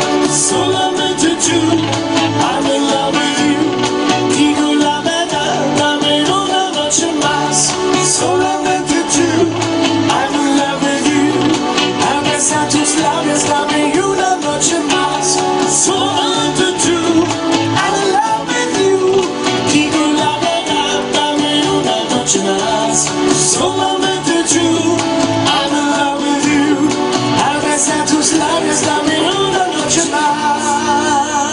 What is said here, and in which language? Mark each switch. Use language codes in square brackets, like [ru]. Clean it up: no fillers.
[es] Solamente tú, [en] I'm in love with you. [es] Digo la verdad, dame una noche más. Solamente tú, [en] I'm in love with you. [es] Al besar tus labios, dame una noche más. Solamente tú, [en] I'm in love with you. [es] Digo la verdad, dame una noche más. Solamente tú, [en] I'm in love with you. [es] Al besar tus labios, dame una noche más.